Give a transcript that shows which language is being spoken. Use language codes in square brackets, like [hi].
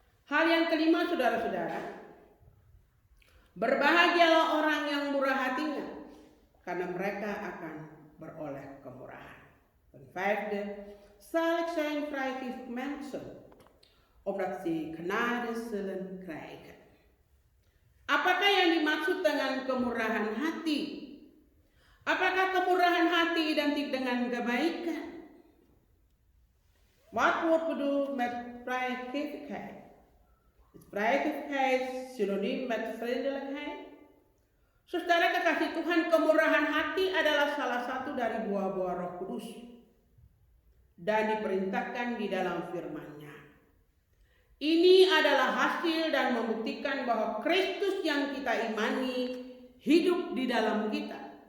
[id] Hal yang kelima, saudara-saudara, berbahagialah orang yang murah hatinya, karena mereka akan beroleh kemurahan. [nl] Ten vijfde, zalig zijn vrijgevig mensen, omdat ze genade zullen krijgen. [id] Apakah yang dimaksud dengan kemurahan hati? Apakah kemurahan hati identik dengan kebaikan? [nl] Wat wordt bedoeld met vrijgevigheid? Is vrijgevigheid synoniem met vriendelijkheid? [id] Saudara kekasih Tuhan, kemurahan hati adalah salah satu dari buah-buah Roh Kudus dan diperintahkan di dalam firman-Nya. Ini adalah hasil dan membuktikan bahwa Kristus yang kita imani hidup di dalam kita.